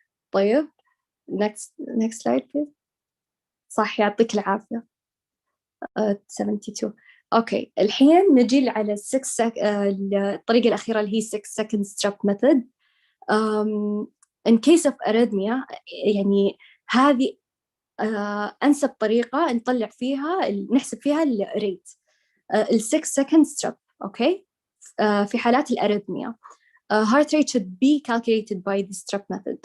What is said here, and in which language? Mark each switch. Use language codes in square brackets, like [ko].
[ar] طيب [en] next slide please. [ar] صح يعطيك العافية 72. أوكي الحين نجي على الطريقة الأخيرة اللي هي 6 second step method. [en] in case of arrhythmia [ar] يعني هذه أنسب طريقة نطلع فيها نحسب فيها الريت 6 second step. أوكي في حالات الأريثميا [en] heart rate should be calculated by the step method.